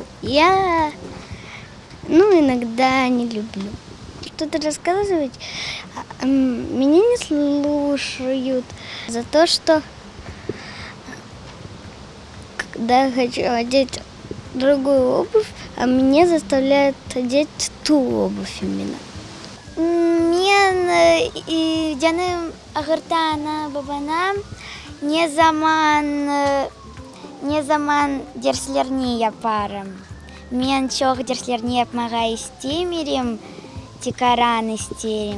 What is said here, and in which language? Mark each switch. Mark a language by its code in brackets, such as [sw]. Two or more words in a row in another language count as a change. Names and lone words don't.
[ru] Я, иногда не люблю что-то рассказывать. Меня не слушают за то, что когда я хочу одеть другую обувь, а меня заставляют одеть ту обувь именно. [crh] Мен жаным агыртана бабана не заман дерслерни япарым. Мен чоқ дерслерни япмаға истемерем, тикаран истерем.